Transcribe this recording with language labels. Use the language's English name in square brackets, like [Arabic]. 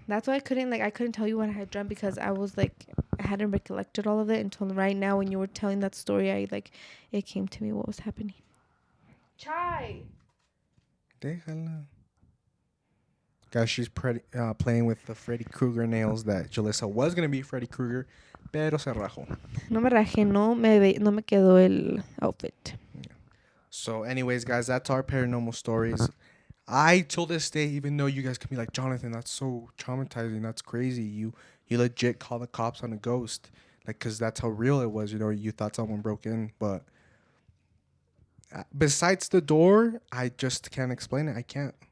[English] That's why I couldn't tell you what I had dreamt, because I was like, I hadn't recollected all of it until right now when you were telling that story. It came to me what was happening. Chai. [Spanish] Déjala. [English] Guys, she's playing with the Freddy Krueger nails that Julissa was going to be Freddy Krueger, [Spanish] pero se rajó. No me rajé, no me quedó el outfit. [English] Yeah. So anyways, guys, that's our paranormal stories. I, till this day, even though you guys can be like, Jonathan, that's so traumatizing, that's crazy, you legit call the cops on a ghost, like, because that's how real it was, you thought someone broke in. But besides the door, I just can't explain it. I can't.